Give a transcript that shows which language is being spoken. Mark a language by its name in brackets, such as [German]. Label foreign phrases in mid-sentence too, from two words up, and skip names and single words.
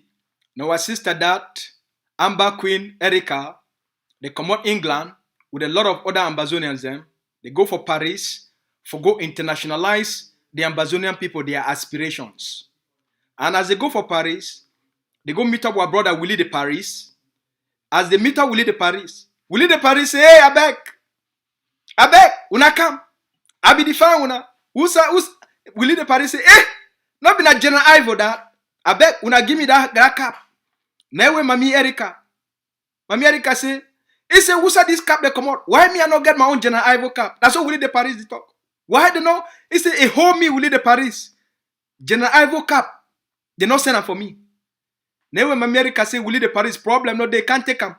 [Cameroon Pidgin] Now our sister that, Amber Queen Erica, they come out England with a lot of other Ambazonians them. They go for Paris, for go internationalize the Ambazonian people, their aspirations. And as they go for Paris, they go meet up with our brother Willie de Paris. As they meet up Willie de Paris say, hey, I beg, una come. I be the fan, una. Who's Willie de Paris say, eh, not be na General Ivo that. I beg, una give me that cap. Now Mami Erica say, he say, who's this cap they come out? Why me I not get my own General Ivo cap? That's what Willie de Paris they talk. Why they know? He say, a hold me Willie de Paris. General Ivo cap. They not send them for me. Now when Mami Erica say Willie de Paris problem, no, they can't take him.